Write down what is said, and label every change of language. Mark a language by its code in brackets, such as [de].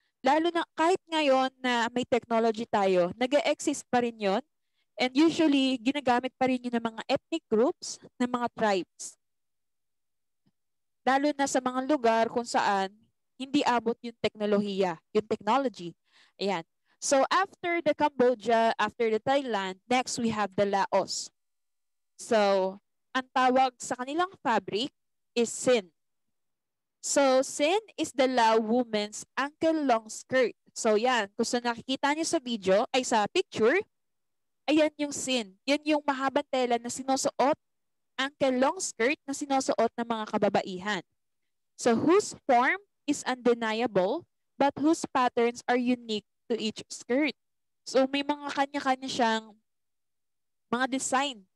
[tl] Lalo na kahit ngayon na may technology tayo, nag-exist pa rin yon. And usually, ginagamit pa rin yun ng mga ethnic groups, ng mga tribes. Lalo na sa mga lugar kung saan hindi abot yung teknolohiya, yung technology. Ayan. [en] So after the Cambodia, after the Thailand, next we have the Laos. [tl] So, ang tawag sa kanilang fabric is sin. [en] So, sin is the Lao woman's ankle long skirt. [tl] So, yan. Kung sa nakikita niyo sa video, ay sa picture, ayan yung sin. Yan yung mahabang tela na sinusuot, [en] ankle long skirt [tl] na sinusuot ng mga kababaihan. [en] So, whose form is undeniable, but whose patterns are unique to each skirt. [tl] So, may mga kanya-kanya siyang mga design.